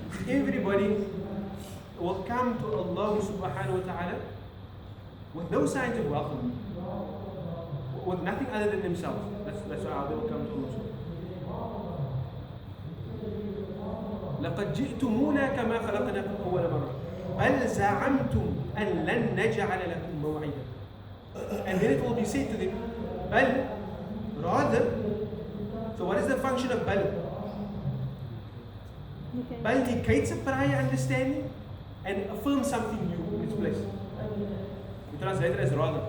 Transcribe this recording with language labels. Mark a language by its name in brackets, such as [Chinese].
[English] Everybody will come to Allah subhanahu wa ta'ala with no signs of wealth, with nothing other than themselves. That's how they will come to Allah. [Arabic] لقد جئتمونا كما خلقناكم أول مرة بل زعمتم أن لن نجعل لكم موعدا. [English] And then it will be said to them, [Arabic] بل, [English] rather. So what is the function of bal? Bal negates a prior understanding and affirms something new in its place. We translate it as rather.